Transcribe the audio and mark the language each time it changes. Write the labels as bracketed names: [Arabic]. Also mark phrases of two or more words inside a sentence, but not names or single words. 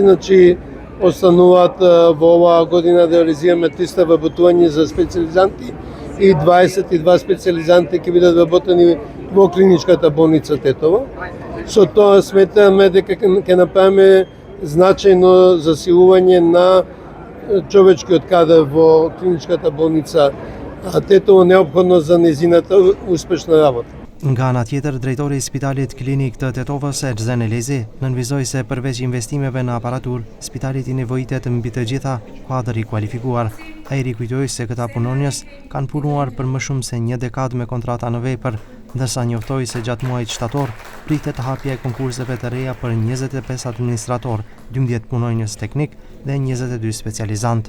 [Macedonian] Значи, остануваат во оваа година да реализираме 300 вработувања за специализанти и 22 специализанти ќе бидат вработени во клиничката болница Тетово. Со тоа сметаме дека ќе направиме значајно засилување на човечкиот кадар во клиничката болница Тетово, неопходно за незината успешна работа. [Albanian] Nga ana tjetër, drejtori i Spitalit Klinik të Tetovës, Erzen Elezi, nënvizoi se përveç investimeve në aparatur, spitalit i nevojitet mbi të gjitha kuadër i kualifikuar. Ai rikujtoi se këta punonjës kanë punuar për më shumë se 1 dekadë me kontrata në vepër, ndërsa njoftoi se gjatë muajit shtator pritet hapja e konkurseve të reja për 25 administrator, 12 punonjës teknik dhe 22 specializant.